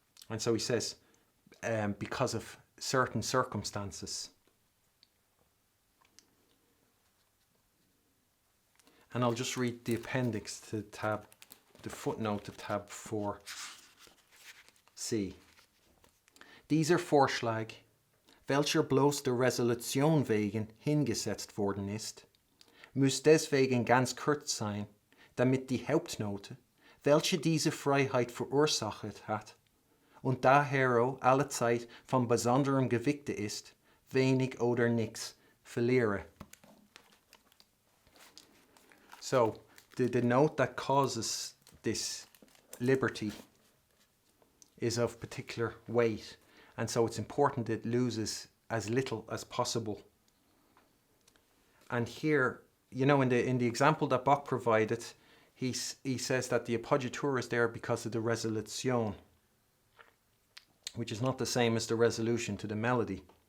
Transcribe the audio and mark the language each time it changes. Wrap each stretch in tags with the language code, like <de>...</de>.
<en>And so he says, because of certain circumstances. And I'll just read the appendix to the footnote to tab 4. C.</en> <de>Dieser Vorschlag, welcher bloß der Resolution wegen hingesetzt worden ist, muss deswegen ganz kurz sein, damit die Hauptnote, welche diese Freiheit verursacht hat und daher allezeit von besonderem Gewichte ist, wenig oder nichts verliere.</de> <en>So, the note that causes this liberty is of particular weight, and so it's important it loses as little as possible. And here, you know, in the example that Bach provided, he says that the appoggiatura is there because of the resolution, which is not the same as the resolution to the melody.</en>